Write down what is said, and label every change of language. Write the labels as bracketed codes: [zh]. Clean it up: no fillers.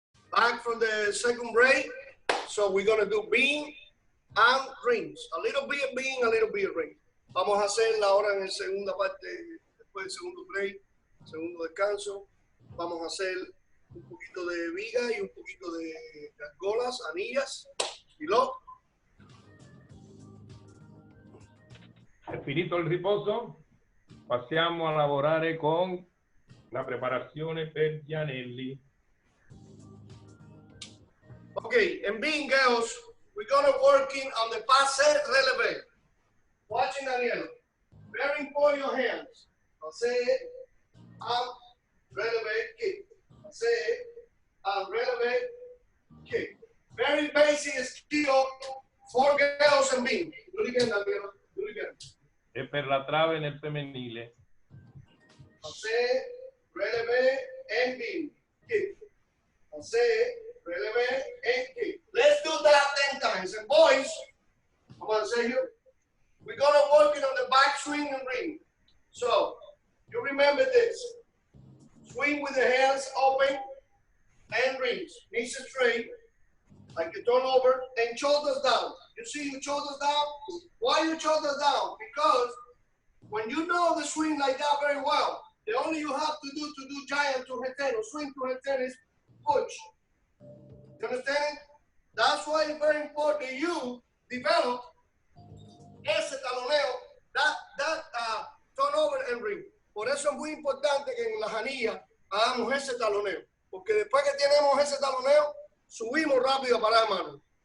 [en] Back from the second break, so we're gonna do bean and rings. A little bit of bean, a little bit of ring. [es] Vamos a hacerla ahora en la segunda parte, después del segundo break, segundo descanso. Vamos a hacer un poquito de viga y un poquito de argolas, anillas y lo. [it] Finito il riposo, passiamo a lavorare con la preparazione per gli anelli. [en] Okay, and being girls, we're gonna working on the passe releve. Watching Daniel. Very important your hands. Passe, up, releve, kick. Passe, up, releve, kick. Very basic skill for girls and being. Do it again, Daniel. Do it again. [it] E per la trave nel femminile. [en] Passe, releve, and being. Kick. Passe, releve, and kick. Let's do that 10 times. And boys, I'm gonna say you, we're gonna work it on the back swing and ring. So, you remember this. Swing with the hands open and rings. Knees straight, like a turnover, and shoulders down. You see your shoulders down? Why your shoulders down? Because when you know the swing like that very well, the only you have to do giant to retain or swing to retain is push. You understand? That's why it's very important you develop [es] ese taloneo, [en] that turnover and ring. [es] Por eso es muy importante que en las anillas hagamos ese taloneo. Porque después que tenemos ese taloneo, subimos rápido para la mano.